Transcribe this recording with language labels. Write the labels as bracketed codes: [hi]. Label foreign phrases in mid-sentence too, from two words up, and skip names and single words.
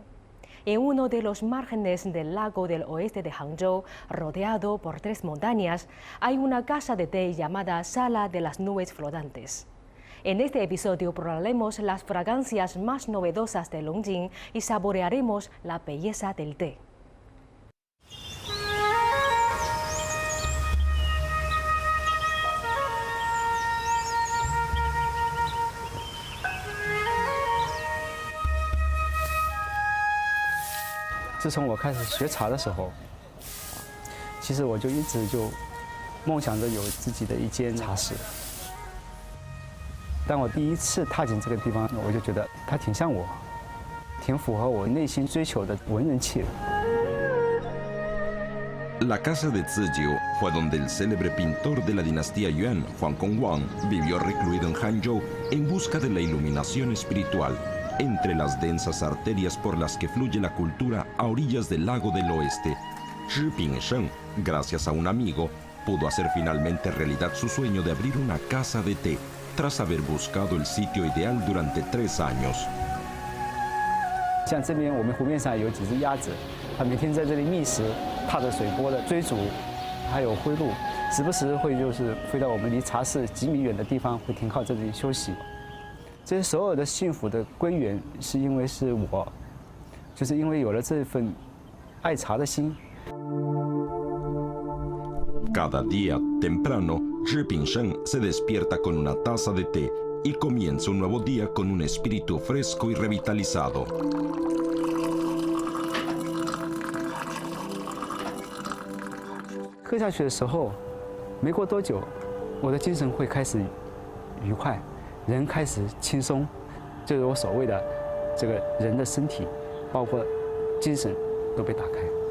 [es] En uno de los márgenes del lago del oeste de Hangzhou, rodeado por 3 montañas, hay una casa de té llamada Sala de las Nubes Flotantes. En este episodio probaremos las fragancias más novedosas de Longjing y saborearemos la belleza del té. [zh] 自从我开始学茶的时候，其实我就一直就梦想着有自己的一间茶室。当我第一次踏进这个地方，我就觉得它挺像我，挺符合我内心追求的文人气的。 [es] La casa de Zijiu fue donde el célebre pintor de la dinastía Yuan, Juan Conguang, vivió recluido en Hangzhou en busca de la iluminación espiritual entre las densas arterias por las que fluye la cultura a orillas del lago del oeste. Zhi Pingsheng, gracias a un amigo, pudo hacer finalmente realidad su sueño de abrir una casa de té, tras haber buscado el sitio ideal durante 3 años. [zh] 像这边我们湖面上有几只鸭子，它每天在这里觅食，踏着水波的追逐，还有灰鹭，时不时会就是飞到我们离茶室几米远的地方，会停靠这里休息。这些所有的幸福的归源，是因为是我，就是因为有了这份爱茶的心。 [es] Cada día, temprano, Zhi Pingsheng se despierta con una taza de té y comienza un nuevo día con un espíritu fresco y revitalizado. [zh] 喝下去的时候，没过多久，我的精神会开始愉快，人开始轻松，就是我所谓的这个人的身体，包括精神都被打开。